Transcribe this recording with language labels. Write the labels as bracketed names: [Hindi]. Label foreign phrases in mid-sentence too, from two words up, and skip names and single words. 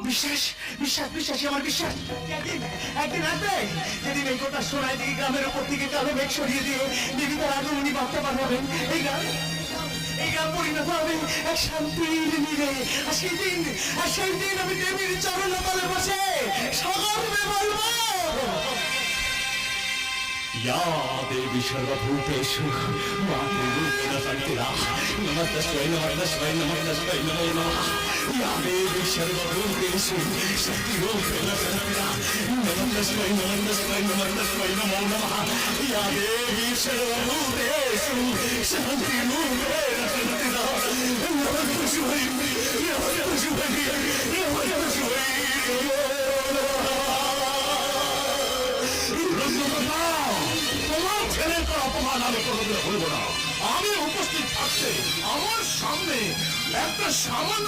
[Bangla] বিশ্বাস বিশ্বাস বিশ্বাসই আমার বিশ্বাস। একদিন একদিন রাতে যেদিন এই কথা শোনায় দিকে গ্রামের উপর থেকে কালো মেঘ সরিয়ে দিয়ে দেবী তার আগমনী বার্তা পাঠাবেন এই গ্রাম পরিণত হবে এক শান্তির নীড়ে। আর সেই দিন আমি দেবীর চরণ তলে বসে সকলকে বলবো [Sanskrit] या देवी सर्वभूतेषु मातृरूपेण संस्थिता नमस्तस्मै नमस्तस्मै नमस्तस्मै नमो नमः। या देवी सर्वभूतेषु शक्तिरूपेण संस्थिता नमस्तस्मै नमस्तस्मै नमस्तस्मै नमो नमः। या देवी सर्वभूतेषु शक्तिरूपेण संस्थिता नमस्तस्मै नमस्तस्मै नमस्तस्मै [Bangla] তোমার ছেলেকে অপমান আমি কোনোদিন ভুলব না। আমি উপস্থিত থাকতে আমার সামনে একটা সামান্য